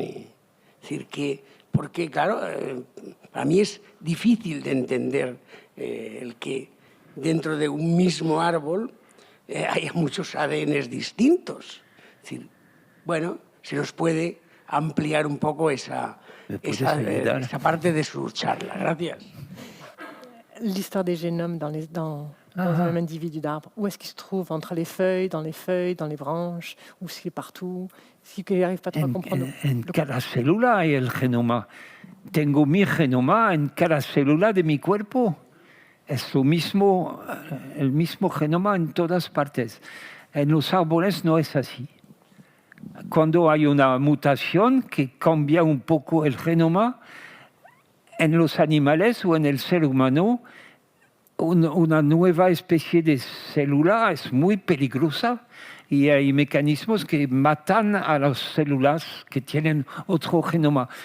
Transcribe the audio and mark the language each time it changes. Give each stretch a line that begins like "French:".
Spanish: Es decir, porque claro, a mí es difícil de entender el que dentro de un mismo árbol haya muchos ADNs distintos. Es decir, bueno, se nos puede ampliar un poco esa parte de su charla. Gracias.
French: L'histoire des génomes dans un même individu d'arbre. Où est-ce qu'il se trouve? Entre les feuilles, dans les branches, ou c'est partout? Si que n'arrive pas trop à comprendre.
Spanish: En cada célula hay el genoma. Tengo mi genoma en cada célula de mi cuerpo. Es el mismo genoma en todas partes. En los árboles no es así. Cuando hay una mutación que cambia un poco el genoma, en los animales o en el ser humano, una nueva especie de célula es muy peligrosa y hay mecanismos que matan a las células que tienen otro genoma.